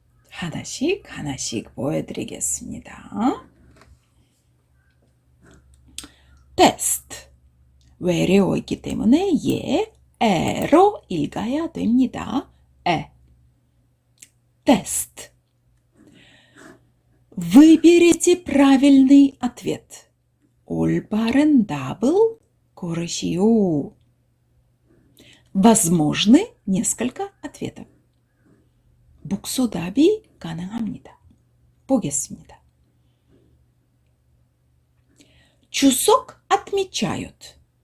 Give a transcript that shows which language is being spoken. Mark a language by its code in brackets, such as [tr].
[ko] 하나씩 하나씩 보여드리겠습니다. 테스트. 외래어 있기 때문에 에로 읽어야 됩니다. [ru] Тест. Выберите правильный ответ. [ko] 올바른 답을 고르시오. [ru] Возможны несколько ответов. [ko] 복수답이 가능합니다. 보겠습니다. [ru] 추석 отмечают.